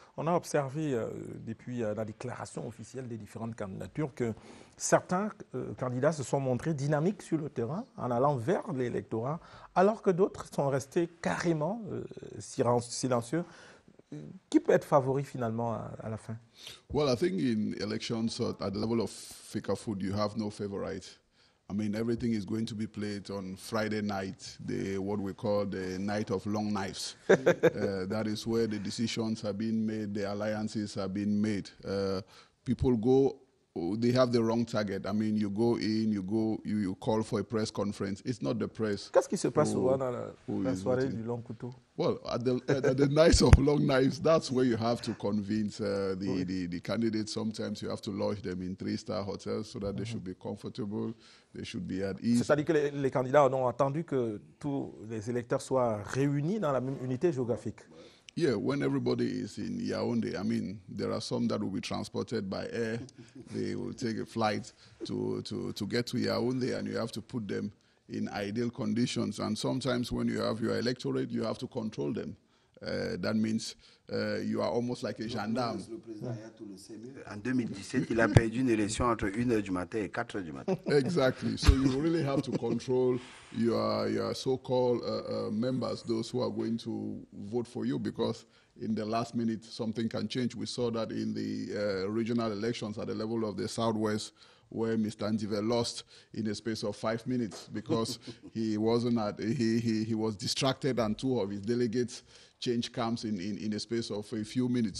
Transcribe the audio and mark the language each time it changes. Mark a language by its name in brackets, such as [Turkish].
[French] On a observé depuis la déclaration officielle des différentes candidatures que certains candidats se sont montrés dynamiques sur le terrain en allant vers l'électorat, alors que d'autres sont restés carrément silencieux. Qui peut être favori finalement à la fin? [English] Well, I think in elections at the level of Fecafoot, you have no favorite. I mean, everything is going to be played on Friday night, what we call the night of long knives. That is where the decisions are being made, the alliances are being made. People go, they have the wrong target. I mean, you go in, you call for a press conference. It's not the press. [French] Qu'est-ce qui se passe souvent dans la soirée du long couteau? [English] Well, at the night of long knives, that's where you have to convince the candidates. Sometimes you have to lodge them in 3-star hotels so that they should be comfortable, they should be at ease. [French] C'est-à-dire que les candidats ont attendu que tous les électeurs soient réunis dans la même unité géographique. [English] Yeah, when everybody is in Yaoundé, I mean, there are some that will be transported by air. They will take a flight to get to Yaoundé, and you have to put them in ideal conditions. And sometimes when you have your electorate, you have to control them. That means you are almost like a gendarme. [French] Le président Ayatou le sait mieux. En 2017, il a perdu une élection entre 1h du matin et 4h du matin. [English] Exactly. So you really have to control your so-called members, those who are going to vote for you, because in the last minute, something can change. We saw that in the regional elections at the level of the Southwest, where Mr. Njive lost in a space of 5 minutes because he wasn't he was distracted, and 2 of his delegates changed camps in a space of a few minutes.